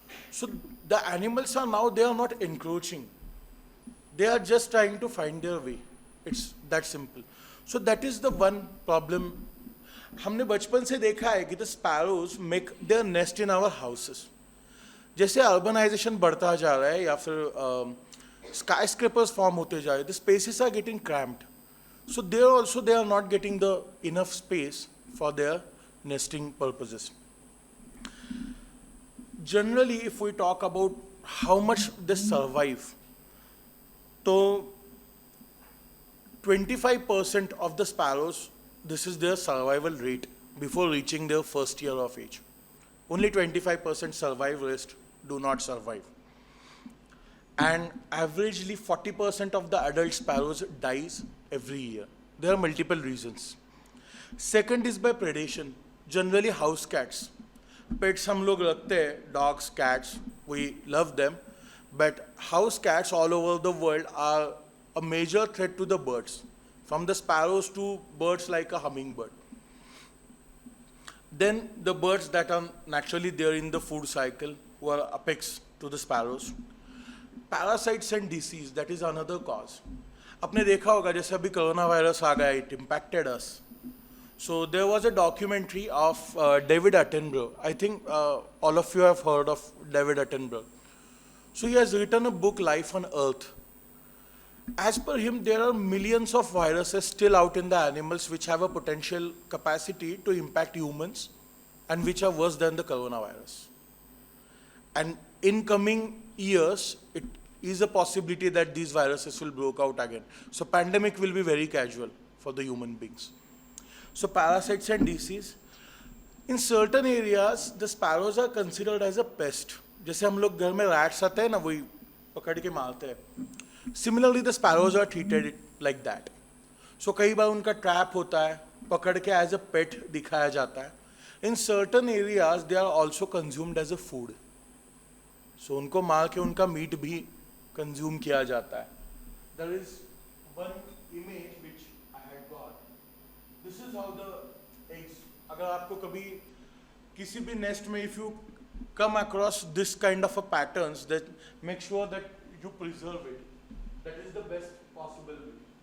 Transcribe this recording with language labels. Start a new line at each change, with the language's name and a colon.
English: So the animals are now, they are not encroaching. They are just trying to find their way. It's that simple. So that is the one problem.
Hindi: हमने बचपन से देखा है कि
English: the sparrows make their nest in our houses.
Hindi: जैसे urbanization बढ़ता जा रहा है या फिर skyscrapers form होते जा रहे हैं,
English: the spaces are getting cramped. So there also they are not getting the enough space for their nesting purposes. Generally, if we talk about how much they survive, so 25% of the sparrows, this is their survival rate before reaching their first year of age. Only 25% survive, rest do not survive. And averagely 40% of the adult sparrows dies every year. There are multiple reasons. Second is by predation. Generally house cats.
Hindi: Pets हम लोग रखते हैं,
English: dogs, cats, we love them. But house cats all over the world are a major threat to the birds. From the sparrows to birds like a hummingbird. Then the birds that are naturally there in the food cycle, who are apex to the sparrows. Parasites and disease, that is another cause.
Hindi: आपने देखा होगा जैसे अभी corona virus आ गया,
English: It impacted us. So there was a documentary of David Attenborough. I think all of you have heard of David Attenborough. So he has written a book, Life on Earth. As per him, there are millions of viruses still out in the animals which have a potential capacity to impact humans and which are worse than the coronavirus. And in coming years, it is a possibility that these viruses will break out again. So pandemic will be very casual for the human beings. So parasites and disease. In certain areas, the sparrows are considered as a pest.
Hindi: जैसे हम लोग घर में rats आते हैं ना, वही पकड़ के मारते हैं.
English: Similarly, the sparrows are treated like that.
Hindi: So कई बार उनका trap होता है, पकड़ के
English: as a pet
Hindi: दिखाया जाता है.
English: In certain areas, they are also consumed as a food.
Hindi: So उनको मार के उनका meat भी consume किया जाता है.
English: There is one image which I had got. This is how the eggs.
Hindi: अगर आपको कभी किसी भी nest में
English: if you come across this kind of a patterns, that make sure that you preserve it. That is the best possible way.